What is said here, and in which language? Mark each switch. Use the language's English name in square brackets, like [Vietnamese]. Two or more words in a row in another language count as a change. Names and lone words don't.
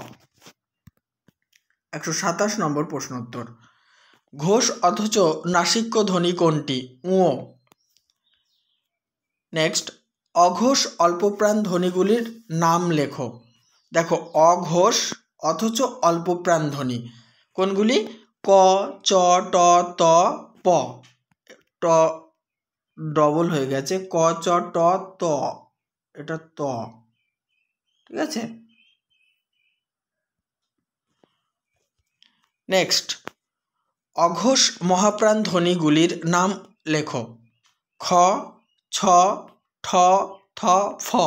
[Bangla] 127 নম্বর প্রশ্নোত্তর, ঘোষ অথচ নাসিক্য ধ্বনি কোনটি? উ। নেক্সট, অঘোষ অল্পপ্রাণ ধ্বনিগুলির নাম লেখো। দেখো, অঘোষ অথচ অল্পপ্রাণ ধ্বনি কোনগুলি? ক, চ, ট, ত, প। ট ডবল হয়ে গেছে, ক, চ, ট, ত, এটা ত, ঠিক আছে। নেক্সট, অঘোষ মহাপ্রাণ ধ্বনিগুলির নাম লেখো। খ, ছ, ঠ, থ, ফ।